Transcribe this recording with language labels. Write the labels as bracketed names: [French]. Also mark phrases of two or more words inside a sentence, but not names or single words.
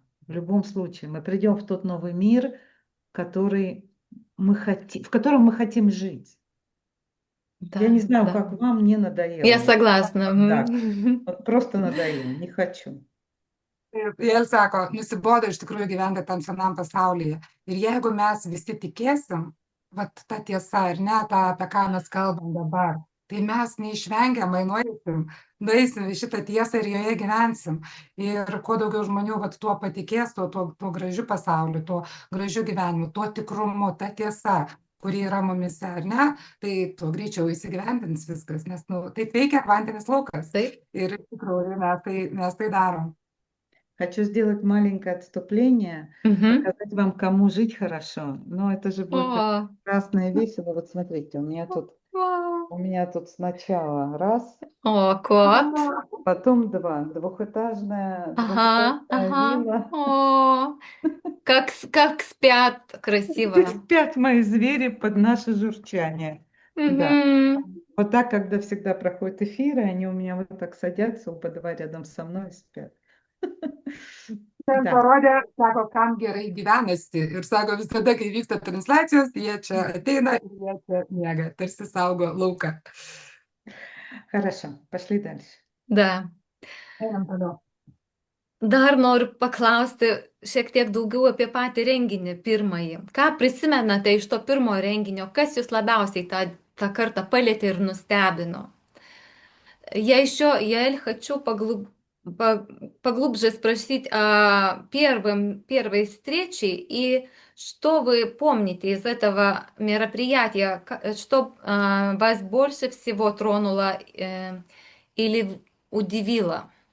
[Russian] В любом случае, мы придем в тот новый мир, который в котором мы хотим жить. Я не Да, знаю, да. как вам, мне надоело. Я Вот согласна. так. Мгм. Вот просто надоело, не хочу. [Lithuanian] Jie sako, nusibodo iš tikrųjų gyventi tam senam pasaulyje. Ir jeigu mes visi tikėsim, vat ta tiesa, ar ne, ta, apie ką mes kalbam dabar, tai mes neišvengiamai nueisim į šitą tiesą ir joje gyvensim. Ir kuo daugiau žmonių vat tuo patikės, tuo gražiu pasauliu, tuo gražiu gyvenimu, tuo tikrumu, ta tiesa, kuri yra mumise, ar ne, tai tuo greičiau įsigyvendins viskas, nes taip veikia kvantinis laukas. Taip. Ir iš tikrųjų mes tai darom. [Russian] Хочу сделать маленькое отступление, Мгм. показать вам, кому жить хорошо. Но это же будет так О, прекрасно и весело. Вот смотрите, вау. у меня тут сначала раз, О, кот. потом два. Двухэтажная Ага, ага. вилла. О, как спят Теперь красиво. спят мои звери под наше журчание. Да. Мгм. Вот так, когда всегда проходят эфиры, они у меня вот так садятся у подвала рядом со мной и спят. [Lithuanian] Ten [Russian] Да. [Lithuanian] parodė, sako, kam gerai gyvenasi. Ir sako, visada, kai vyksta transliacijos, jie čia ateina ir jie čia miega, tarsi saugo lauką. [Russian] Хорошо, пошли дальше. Da. [Lithuanian] Einam toliau. Dar noriu paklausti šiek tiek daugiau apie patį renginį pirmąjį. Ką prisimenate iš to pirmojo renginio? Kas jūs labiausiai tą kartą palėtė ir nustebino? [Russian] Я хочу поглубже спросить о первой встрече и что вы помните из этого мероприятия, что вас больше всего тронуло или удивило?